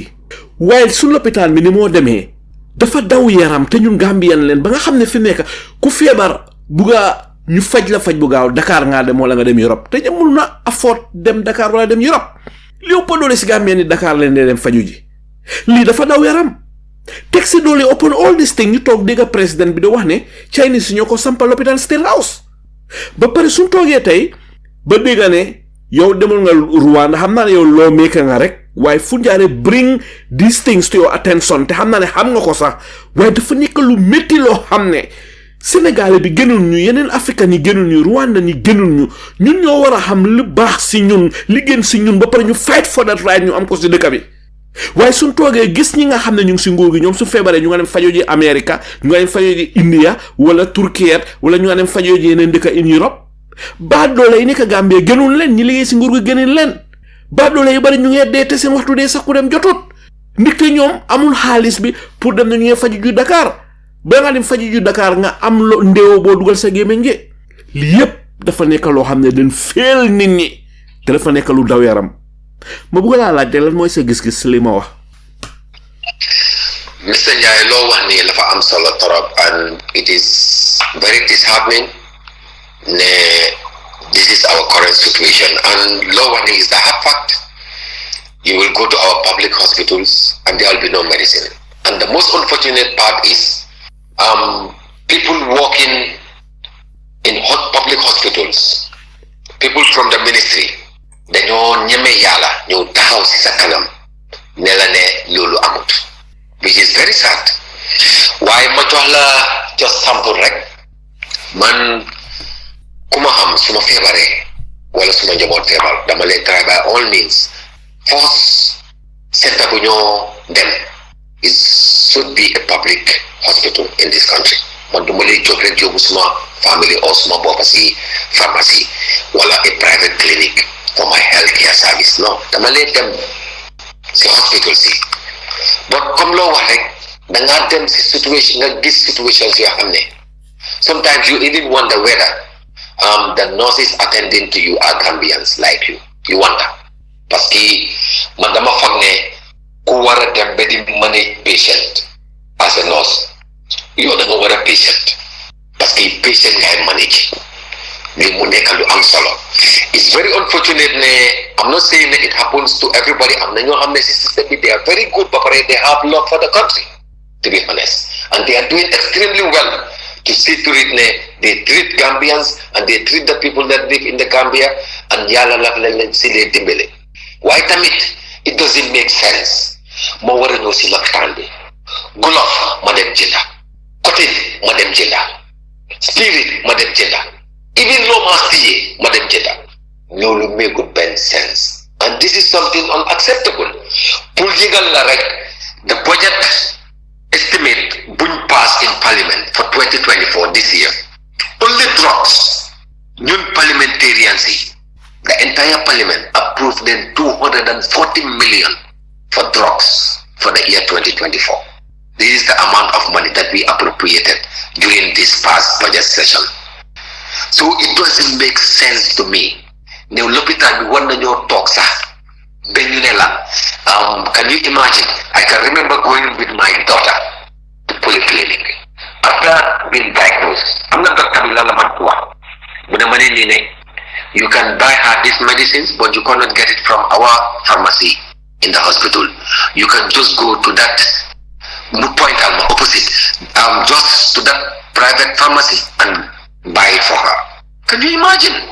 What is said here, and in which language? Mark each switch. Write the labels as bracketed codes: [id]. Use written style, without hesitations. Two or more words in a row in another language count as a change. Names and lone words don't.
[wo] Waaye su lopitaan bi ni moo demee dafa daw yaram te ñun Gambien leen ba nga xam ne fi nekk ku feebar bugga ñu faj la faj bu gaaw Dakar ngaa dem wala nga dem Europe te ñamul na afford dem Dakar wala dem Europe li ëpp doole si Gambien ni Dakar leen dee dem faju ji lii dafa daw yaram teg si doole [en] open all this thing [wo] ñu toog dégg président bi di wax ne Chinese si ñoo ko sampal lopitaan State House ba pare suñ toogee tey ba dégg ne yow demal nga Rwanda xam naa ne yow loo meeka nga rek waaye fu njaare [en] bring these things to your attention [wo] te xam naa ne xam nga ko sax waaye dafa nekk lu métti loo xam ne Sénégal bi gënul ñu yeneen africain yi gënul ñu Rwanda ni gënul ñu ñun ñoo war a xam lu baax si ñun li gën si ñun ba pare ñu [en] fight for that right [wo] ñu am ko si dëkk bi waaye suñ toogee gis ñi nga xam ne ñu ngi si nguur gi ñoom su feebaree ñu nga dem fajoo ji America ñu nga dem fajoo ji India wala Turquie wala ñu nga dem fajoo ji yeneen dëkk in Europe baa doole yi nekk Gambie gënul leen ñi liggéey si nguur gi gënul leen baa doole yi bari ñu ngee dee te seen waxtu dee sax ku dem jotut ndikte ñoom amul xaalis bi pour dem na ñu ngee faju ju Dakar ba nga dem faju ju Dakar nga am lo ndéewoo boo dugal sa gémmiñ gi li yépp dafa nekk loo xam ne dañ féel nit ñi te dafa nekk lu daw yaram ma bëgg laa laaj lan mooy sa gis-gis li ma wax Mr. Njai loo wax ni lafa am solo torop, [en] and it is very disheartening. This is our current situation, and [wo] loo wax ni [en] is the hard fact. You will go to our public hospitals and there will be no medicine. And the most unfortunate part is people working in public hospitals, people from the ministry, [wo] dañoo ñeme yàlla ñëw taxaw si sa kanam ne la ne loolu amut, [en] which is very sad. [wo] waaye ma jox la [en] just sample [wo] rek, man ku ma xam su ma feebaree wala su ma njaboot feebar dama leen [en] try by all means first center [wo] bu ñoo dem [en] should be a public hospital in this country. [wo] Man duma lay jóg rek yóbbu suma family or suma boppa si pharmacy wala [en] a private clinic for my healthcare service. No, [wo] dama lay dem si hospital si. [en] But [wo] comme loo wax rek da ngaa dem si [en] situation [wo] nga gis [en] situations [wo] yoo xam ne [en] sometimes you even wonder whether the nurses attending to you are Gambians like you. You wonder. [fr] Parce que [wo] man dama foog ne ku war a dem ba di [en] manage patient as a nurse [wo] yow da nga war a patient [fr] parce que [wo] patient ngay manage li mu nekk lu am solo. [en] It's very unfortunate ne I'm not saying that it happens to everybody. [wo] am na ñoo xam ne si système bi [en] they are very good [wo] ba pare [en] they have love for the country, to be honest, and they are doing extremely well to see to it ne they treat Gambians and they treat the people that live in the Gambia, and [wo] yàlla la leen si lee dimbale. Why tamit [en] it doesn't make sense [wo] ma war a ñëw si lopitaan bi gulof ma dem jënda, cotton ma dem jënda, spirit ma dem jënda, even loo ma siyee ma dem jënda. Loolu makut benn sense, [en] and this is something unacceptable. [wo] Pour yëgal la rek [en] the budget estimate buñ pass in parliament for 2024 this year, only drugs, ñun parliamentarians yi the entire parliament approved then 240 million for drugs for the year 2024. This is the amount of money that we appropriated during this past budget session. So it doesn't make sense to me. [wo] Ne l'hôpital bi war nañoo toog sax ba ñu ne la [en] can you imagine, I can remember going with my daughter to polyclinic after being diagnosed. [wo] am na docteur bi la man ko wax bu ne ma ne nii ne [en] you can buy her these medicines, but you cannot get it from our pharmacy in the hospital. You can just go to that point opposite, just to that private pharmacy and buy it for her. Can you imagine?